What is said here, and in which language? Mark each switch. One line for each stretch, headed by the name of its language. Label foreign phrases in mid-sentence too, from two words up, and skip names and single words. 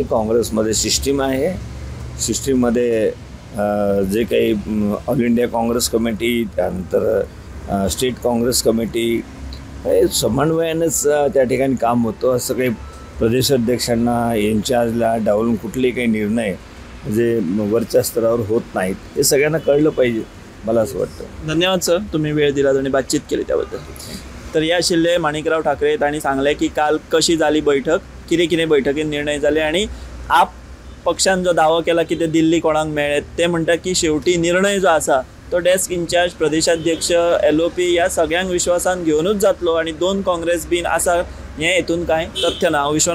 Marathi: काँग्रेसमध्ये सिस्टीम आहे. सिस्टीममध्ये जे काही ऑल इंडिया काँग्रेस कमिटी, त्यानंतर स्टेट काँग्रेस कमिटी, हे समन्वयानेच त्या ठिकाणी काम होतं. असं काही प्रदेशाध्यक्षांना इन्चार्जला डावलून कुठलेही काही निर्णय जे वरच्या स्तरावर होत नाहीत, हे सगळ्यांना कळलं पाहिजे, मला असं वाटतं. धन्यवाद सर, तुम्ही वेळ दिला आणि बातचीत केली त्याबद्दल.
Konkani: तर या आशिल्ले माणिकराव ठाकरे तांणी सांगले की काल कशी जाली बैठक, कितें बैठकीत निर्णय जाले आणि आप पक्षान जो दावो केला की ते दिल्ली कोणाक मेळ्ळे, ते म्हणटा की शेवटी निर्णय जो आसा तो
English: desk in-charge,
Konkani: प्रदेशाध्यक्ष, LOP ह्या सगळ्यांक विश्वासान घेवनूच जातलो आणि 2 काँग्रेस बीन आसा हे हेतून कांय तथ्य ना.